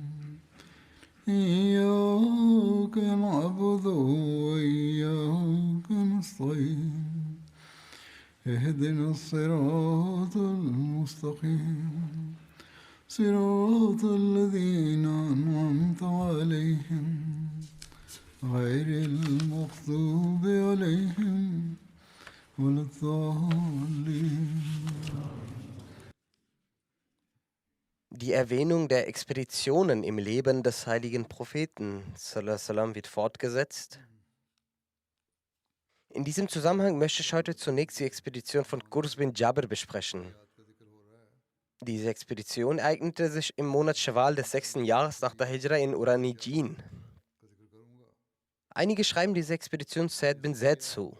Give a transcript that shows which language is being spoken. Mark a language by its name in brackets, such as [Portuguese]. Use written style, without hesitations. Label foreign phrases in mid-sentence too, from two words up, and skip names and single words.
[Arabic] إياك نعبد وإياك نستعين اهدنا الصراط المستقيم صراط الذين أنعمت عليهم غير المغضوب عليهم ولا الضالين. [German] Die Erwähnung der Expeditionen im Leben des heiligen Propheten [Arabic] صلى الله عليه وسلم [German] wird fortgesetzt. In diesem Zusammenhang möchte ich heute zunächst die Expedition von Qurs bin Jabr besprechen. Diese Expedition ereignete sich im Monat Schawal des 6. Jahres nach der Hijra in Uranijin. Einige schreiben diese Expedition Said bin Zaid zu.